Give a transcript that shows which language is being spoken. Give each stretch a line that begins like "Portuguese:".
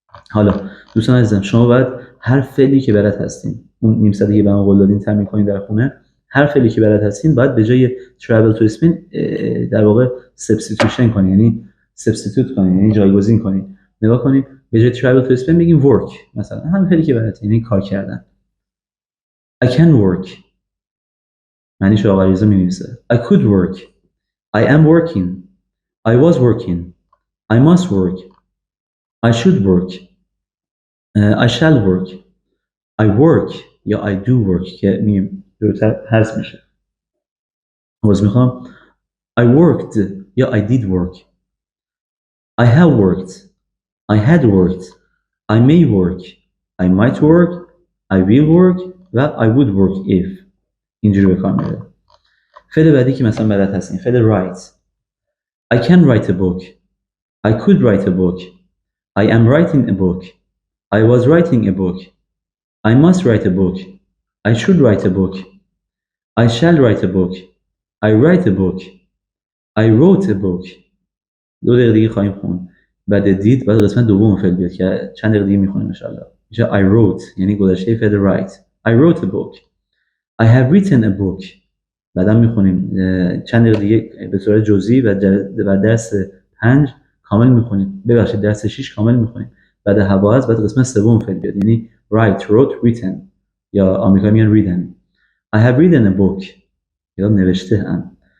Persian: حالا دوستان عزیزم، شما باید هر فعلی که بلد هستین، اون نیم ساعتی که به من قول دادین تمرین کنین در خونه، هر فعلی که بلد هستین باید به جای
English: travel to Spain
Persian: در واقع substitution کنین، یعنی substitute کنین، یعنی جایگزین کنین. نگاه کنین، به جای
English: travel to Spain
Persian: بگین work، مثلا همین فعلی که بلد، یعنی کار کردن.
English: I can work،
Persian: معنیش آقا ریزا می‌نویسه.
English: I could work، I am working، I was working، I must work، I should work، I shall work، I work یا I do work
Persian: که میگیم جلوتر حذف میشه. باز میخوام
English: I worked یا I did work، I have worked، I had worked، I may work، I might work، I will work و I would work if.
Persian: اینجوری به کار میره. فعل بعدی که مثلا بلد هستین، فعل write.
English: I can write a book، I could write a book، I am writing a book، I was writing a book، I must write a book، I should write a book، I shall write a book، I write a book، I wrote a book.
Persian: 2 دقیقه دیگه خواهیم خوند. بعد دید بعد قسمت دوم فعل بیاد که چند دقیقه دیگه میخونیم ان شاء الله. اینجا
English: I wrote
Persian: یعنی گذشته فعل write.
English: I wrote a book. I have written a book.
Persian: بعدم میخونیم چند دقیقه دیگه به صورت جزئی و درس 5 کامل میخونیم. ببخشید درس 6 کامل میخونیم. بعد حواس بعد قسمت سوم فعل بیاد یعنی write، wrote، written یا آمریکایی میگن written.
English: I have written a book
Persian: یا نوشته ام.